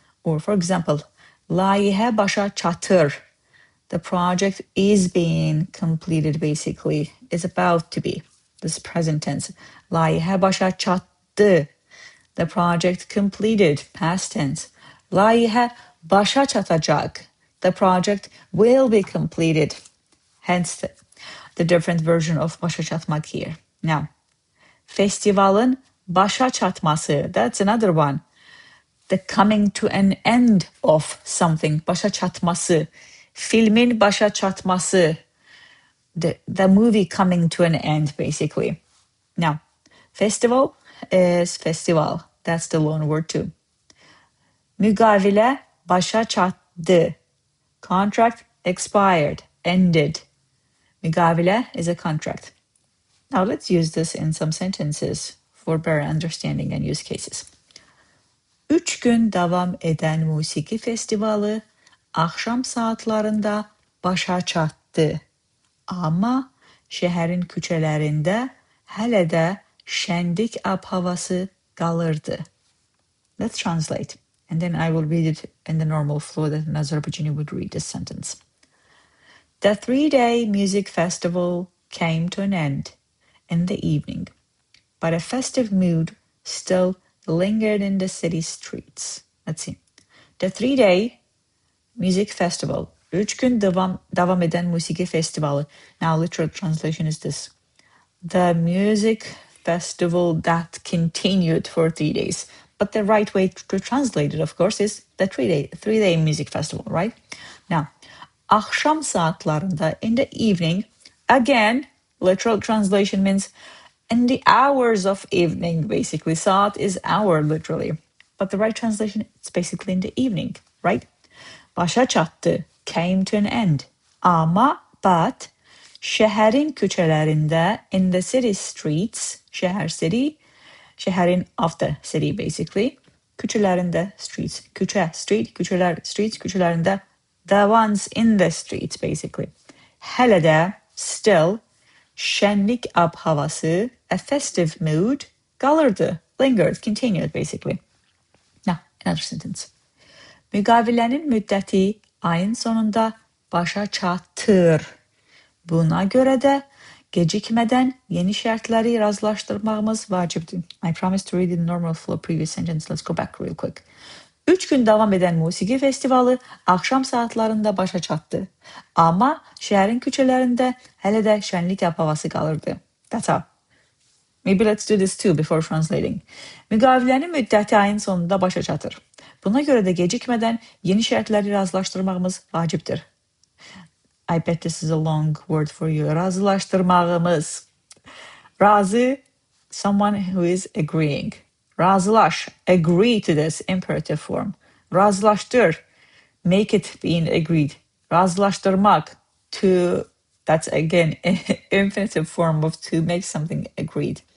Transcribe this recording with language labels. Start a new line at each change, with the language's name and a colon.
English: Or for example,
Azerbaijani: layihə başa çatır.
English: The project is being completed, basically. It's about to be. This present tense.
Azerbaijani: Layihə başa çatdı.
English: The project completed, past tense.
Azerbaijani: Layihə başa çatacaq.
English: The project will be completed. Hence the different version of başa çatmaq here. Now,
Azerbaijani: festivalın başa çatması.
English: That's another one. The coming to an end of something.
Azerbaijani: Başa çatması. Filmin başa çatması.
English: The movie coming to an end, basically. Now, festival is festival. That's the loan word too.
Azerbaijani: Müqavilə başa çatdı.
English: Contract expired, ended. Müqavilə is a contract. Now let's use this in some sentences for better understanding and use cases.
Azerbaijani: 3 gün davam edən musiqi festivalı axşam saatlarında başa çatdı. Amma şəhərin küçələrində hələ də şənlik ab-havası qalırdı.
English: Let's translate, and then I will read it in the normal flow that an Azerbaijani would read this sentence. The 3-day music festival came to an end in the evening, but a festive mood still lingered in the city streets. Let's see. The 3-day music festival.
Azerbaijani: 3 gün davam eden musiqi festivalı.
English: Now, literal translation is this. The music festival that continued for 3 days. But the right way to translate it, of course, is the 3-day music festival, right? Now,
Azerbaijani: axşam saatlarında,
English: in the evening, again, literal translation means in the hours of evening, basically. Saat is hour, literally. But the right translation, it's basically in the evening, right? Başa çatdı, came to an end. Amma, but,
Azerbaijani: şəhərin küçələrində,
English: in the city streets, şəhər city, şəhərin of the city, basically. Küçələrində, streets, küçə, street, küçələr, streets, küçələrində, the ones in the streets, basically. Hələ də, still,
Azerbaijani: şənlik ab-havası,
English: a festive mood, qalırdı, lingered, continued, basically. Now, another sentence.
Azerbaijani: Müqavilənin müddəti ayın sonunda başa çatır. Buna görə də gecikmədən yeni şərtləri razılaşdırmağımız vacibdir.
English: I promised to read in normal flow previous sentence. Let's go back real quick.
Azerbaijani: 3 gün davam edən musiqi festivalı axşam saatlarında başa çatdı. Amma şəhərin küçələrində hələ də şənlik ab-havası qalırdı.
English: That's all. Maybe let's do this too before translating.
Azerbaijani: Müqavilənin müddəti ayın sonunda başa çatır. Buna görə də gecikmədən yeni şərtləri razılaşdırmağımız vacibdir.
English: I bet this is a long word for you. Razılaşdırmağımız. Razı, someone who is agreeing. Razılaş, agree to this imperative form. Razılaşdır, make it being agreed. Razılaşdırmaq, to, that's again infinitive form of to make something agreed.